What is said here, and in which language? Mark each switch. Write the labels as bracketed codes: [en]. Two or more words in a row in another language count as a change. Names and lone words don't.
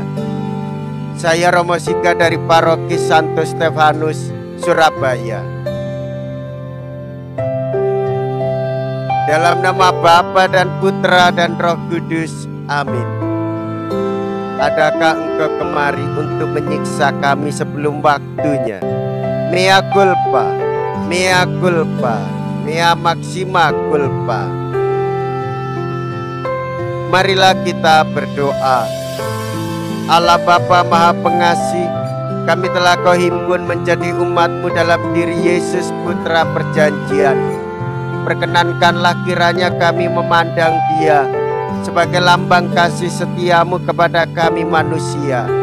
[id] Saya Romo Singga dari Paroki Santo Stefanus, Surabaya. Dalam nama Bapa dan Putra dan Roh Kudus, amin. Adakah engkau kemari untuk menyiksa kami sebelum waktunya? [la] Mea culpa, mea culpa, mea maxima culpa. [id] Marilah kita berdoa. Allah Bapa Maha Pengasih, kami telah Kau himpun menjadi umat-Mu dalam diri Yesus Putra Perjanjian. Perkenankanlah kiranya kami memandang Dia sebagai lambang kasih setia-Mu kepada kami manusia.